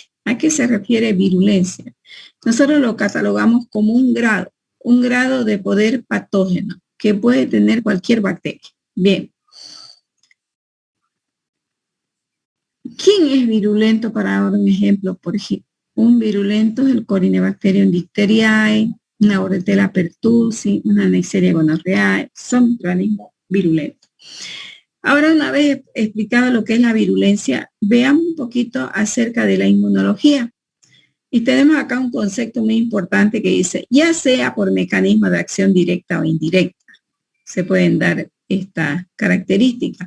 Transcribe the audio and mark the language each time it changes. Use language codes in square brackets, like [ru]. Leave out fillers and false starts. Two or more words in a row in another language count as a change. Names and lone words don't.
[es] ¿A qué se refiere virulencia? Nosotros lo catalogamos como un grado de poder patógeno que puede tener cualquier bacteria. Bien. ¿Quién es virulento? Para dar un ejemplo, por ejemplo, un virulento es el Corynebacterium difteriae, una Bordetella pertussis, una Neisseria gonorrhoeae, son microorganismos virulentos. Ahora, una vez explicado lo que es la virulencia, veamos un poquito acerca de la inmunología. Y tenemos acá un concepto muy importante que dice, ya sea por mecanismo de acción directa o indirecta, se pueden dar estas características.